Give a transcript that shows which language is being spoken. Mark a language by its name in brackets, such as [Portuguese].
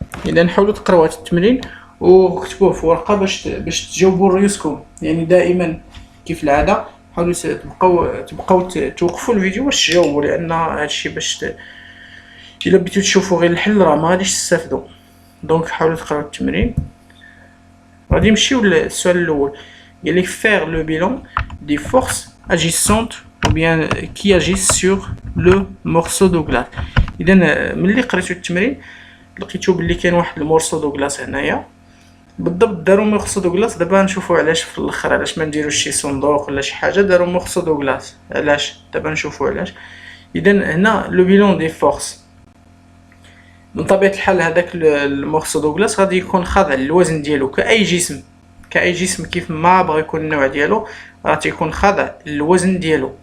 [Arabic] اذا حاولوا تقراو هذا التمرين وكتبوه في ورقه باش تجاوبوا ريوسكم. يعني دائما كيف العاده حاولوا تبقاو توقفوا الفيديو باش تجاوبوا، لان هادشي باش الا بديتو تشوفوا غير الحل راه ما غاديش تستافدوا. دونك حاولوا تقراو التمرين. غادي نمشيو للسؤال الاول. قال لك [French] faire le bilan des forces agissantes ou bien qui agissent sur le morceau de glace. [Arabic] اذا ملي قريتو التمرين لقيتو بلي كاين واحد المورسو دو غلاس هنايا بالضبط. داروا مورسو دو غلاس. دابا نشوفوا علاش في الاخر، علاش ما نديروش شي صندوق ولا شي حاجه. داروا مورسو دو غلاس علاش؟ دابا نشوفوا علاش. اذا هنا لو بيلون دي فورس، من طبيعه الحال هذاك المورسو دو غلاس غادي يكون خاضع للوزن ديالو كاي جسم كيف ما بغى يكون النوع ديالو، راه تيكون خاضع للوزن ديالو.